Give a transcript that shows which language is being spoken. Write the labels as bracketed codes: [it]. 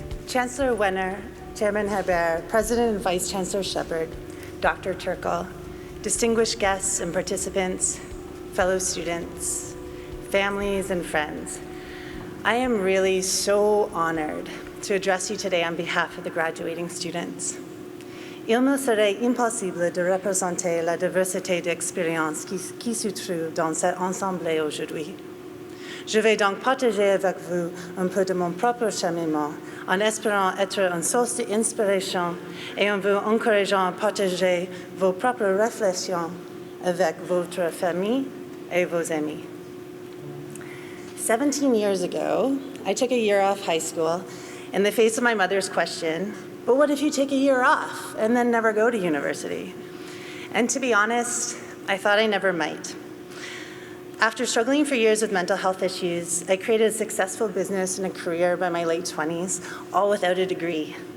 [en] Chancellor Wenner, Chairman Hebert, President and Vice Chancellor Shepard, Dr. Turkle, distinguished guests and participants, fellow students, families and friends, I am really so honored to address you today on behalf of the graduating students. [fr] Il me serait impossible de représenter la diversité d'expériences qui se trouvent dans cette assemblée aujourd'hui. Je vais donc partager avec vous un peu de mon propre cheminement, en espérant être une source d'inspiration et en vous encourageant à partager vos propres réflexions avec votre famille et vos amis. [en] 17 years ago, I took a year off high school in the face of my mother's question, but what if you take a year off and then never go to university? And to be honest, I thought I never might. After struggling for years with mental health issues, I created a successful business and a career by my late 20s, all without a degree.